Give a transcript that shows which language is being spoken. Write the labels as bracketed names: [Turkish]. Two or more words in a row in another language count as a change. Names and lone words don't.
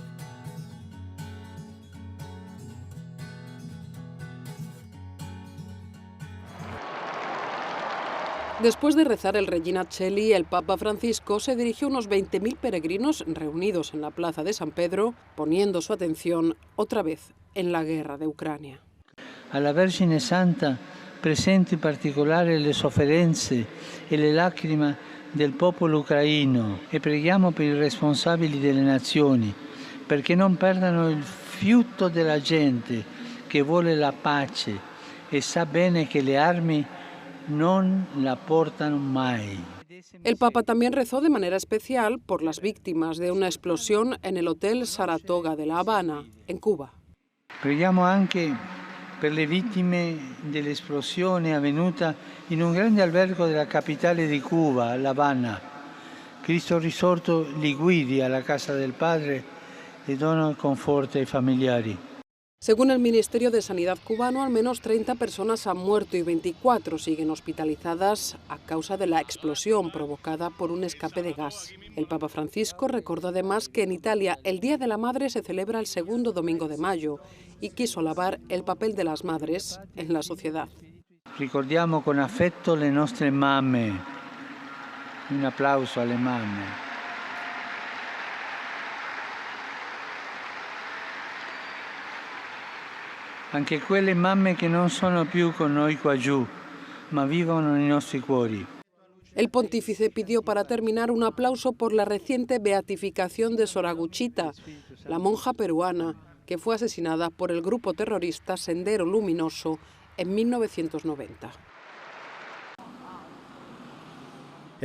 [Spanish] Después de rezar el Regina Coeli, el Papa Francisco se dirigió a unos 20.000 peregrinos reunidos en la plaza de San Pedro, poniendo su atención otra vez en la guerra de Ucrania. [Italian] A la Vergine Santa presento in particolare le sofferenze e le lacrime del popolo ucraino e preghiamo per i responsabili delle nazioni perché non perdano il fiuto della gente che vuole la pace e sa bene che le armi non la portano mai. [Spanish] El Papa también rezó de manera especial por las víctimas de una explosión en el Hotel Saratoga de La Habana, en Cuba. [Italian] Preghiamo anche per le vittime dell'esplosione avvenuta in un grande albergo della capitale di Cuba, La Habana. Cristo risorto li guidi alla casa del Padre e dona conforto ai familiari. [Spanish] Según el Ministerio de Sanidad cubano, al menos 30 personas han muerto y 24 siguen hospitalizadas a causa de la explosión provocada por un escape de gas. El Papa Francisco recordó además que en Italia el Día de la Madre se celebra el segundo domingo de mayo y quiso alabar el papel de las madres en la sociedad. [Italian] Ricordiamo con affetto le nostre mamme. Un applauso alle mamme. Anche quelle mamme che non sono più con noi qua giù, ma vivono nei nostri cuori. [Spanish] El pontífice pidió para terminar un aplauso por la reciente beatificación de Soraguchita, la monja peruana que fue asesinada por el grupo terrorista Sendero Luminoso en 1990.